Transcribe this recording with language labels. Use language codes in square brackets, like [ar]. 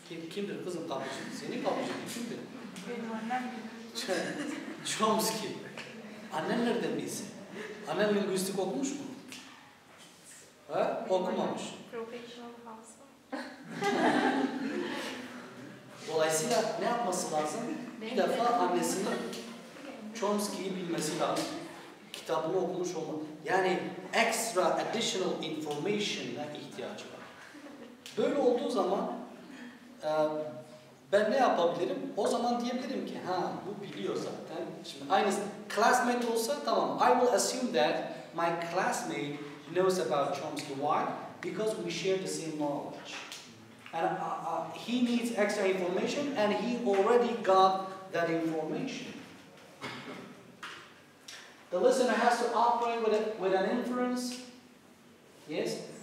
[tr] Kimdir kızım kapıcı? Senin kapıcın kimdir? Benim annem. Chomsky. Annen nereden bilsin? Annen linguistik okumuş mu? Ha? Okumamış. [en] Professional household. [tr] Dolayısıyla ne yapması lazım? Bir defa annesinin Chomsky'yi bilmesi lazım. Kitabını okumuş olmalı. Yani [en] extra additional information'a [tr] ihtiyacı var. Böyle olduğu zaman ben ne yapabilirim? O zaman diyebilirim ki ha bu biliyor zaten. Şimdi aynısı classmate olsa tamam. [en] I will assume that my classmate knows about Chomsky. Why? Because we share the same knowledge. And he needs extra information and he already got that information. The listener has to operate with an inference. Yes?